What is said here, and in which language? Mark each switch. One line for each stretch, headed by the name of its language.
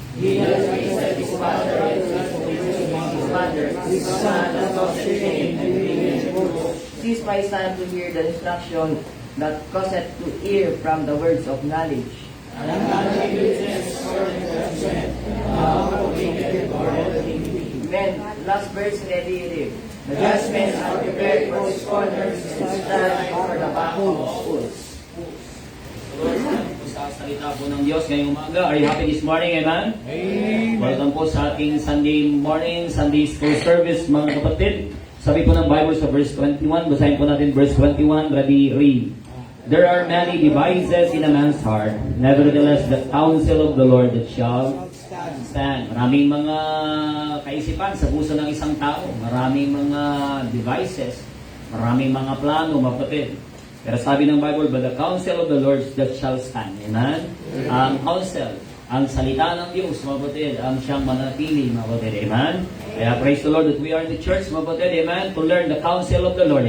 English: His father, his son, cease my son to hear the instruction that causeth to err from the words of knowledge. Men, last verse ready read. The judgments are prepared for the scorners, and stand for the backward fools.
Filipino: Sa salita po ng Diyos ngayong umaga.
English: Are you happy this morning, amen? Welcome
Filipino: po sa ating
English: Sunday morning, Sunday school service,
Filipino: mga kapatid. Sabi po ng Bible sa verse 21, basahin po natin verse 21,
English: ready, read. There are many devices in a man's heart, nevertheless the counsel of the Lord that shall stand.
Filipino: Maraming mga kaisipan sa puso ng isang tao, maraming mga devices, maraming mga plano, mapatid. Pero sabi ng Bible,
English: but the counsel of the Lord that shall stand. Amen?
Filipino: Ang counsel, ang salita ng Diyos, mapatid, ang siyang manatili, mapatid.
English: Amen?
Filipino: Kaya
English: praise the Lord that we are in the church,
Filipino: mapatid.
English: Amen? To learn the counsel of the Lord.